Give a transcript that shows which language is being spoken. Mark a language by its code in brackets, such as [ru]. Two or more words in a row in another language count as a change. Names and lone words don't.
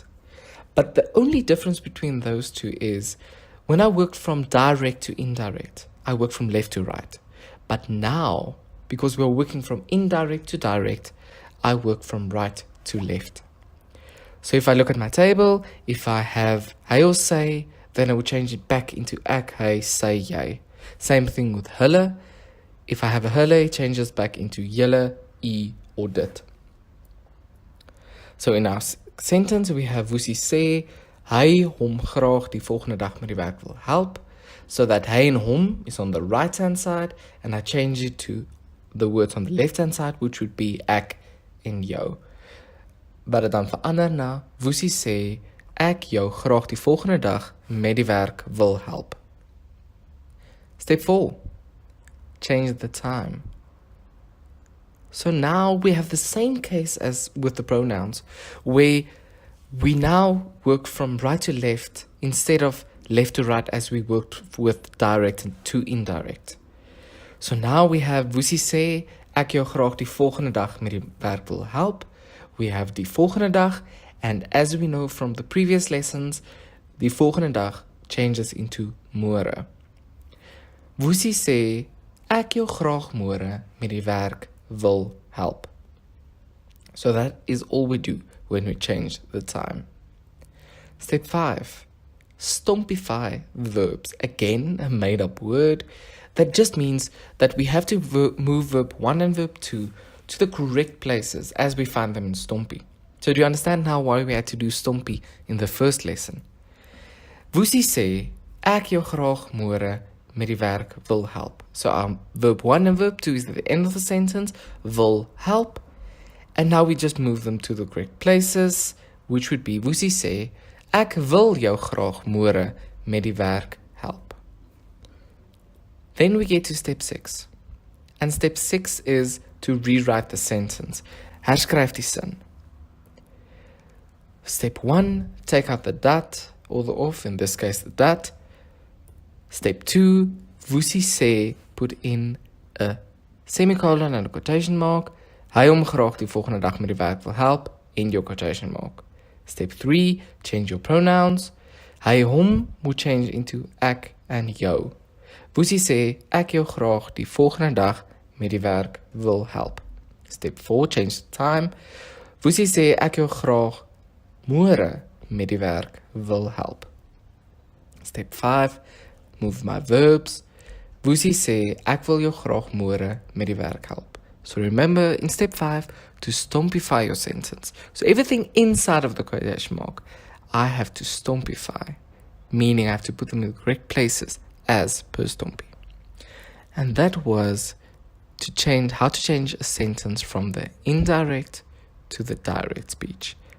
[en] But the only difference between those two is when I worked from direct to indirect, I worked from left to right. But now, because we're working from indirect to direct, I work from right to left. So if I look at my table, if I have hy or sy, then I would change it back into [af] ek, hy, sy, jy. [en] Same thing with hulle. If I have a hulle, it changes back into julle, u, or dit. So in our sentence, we have [af] Woesie sê, hy hom graag die volgende dag met die werk wil help. [en] So that [af] hy en hom [en] is on the right-hand side, and I change it to the words on the left-hand side, which would be [af] ek en jou. But dit dan verander na, Woesie sê, ek jou graag die volgende dag met die werk wil help. [en] Step 4. Change the time. So now we have the same case as with the pronouns, where we now work from right to left instead of left to right as we worked with direct to indirect. [af] So now we have Woesie sê, ek jou graag die volgende dag met die werk wil help. [en] We have [af] die volgende dag, [en] and as we know from the previous lessons, [af] die volgende dag [en] changes into [af] môre. Woesie sê, ek jou graag môre met die werk wil help. [en] So that is all we do when we change the time. Step 5. Stompify verbs. Again, a made-up word that just means that we have to move verb 1 and verb 2 to the correct places as we find them in Stompie. So do you understand now why we had to do Stompie in the first lesson? [af] Woesie sê, ek jou graag môre met die werk wil help. [en] So verb 1 and verb 2 is at the end of the sentence, will help. And now we just move them to the correct places, which would be, [af] Woesie sê, ek wil jou graag môre met die werk help. [en] Then we get to step 6. And step 6 is to rewrite the sentence. [af] Herskryf die sin. [en] Step 1, take out the dat, or the of, in this case the dat. Step 2, Woesie sê, put in a semicolon and a quotation mark. [af] Hy hom graag die volgende dag met die werk wil help, [en] end your quotation mark. Step 3, change your pronouns. [af] Hy hom moet [en] change into [af] ek and jou. Woesie sê, ek jou graag die volgende dag met die werk wil help. [en] Step 4, change the time. [af] Woesie sê, ek jou graag môre met die werk wil help. [en] Step 5, move my verbs. [af] Woesie sê, ek wil jou graag môre met die werk help. [en] So remember, in step 5, to stompify your sentence. So everything inside of the quotation mark, I have to stompify, meaning I have to put them in the correct places as per Stompy. And that was how to change a sentence from the indirect to the direct speech.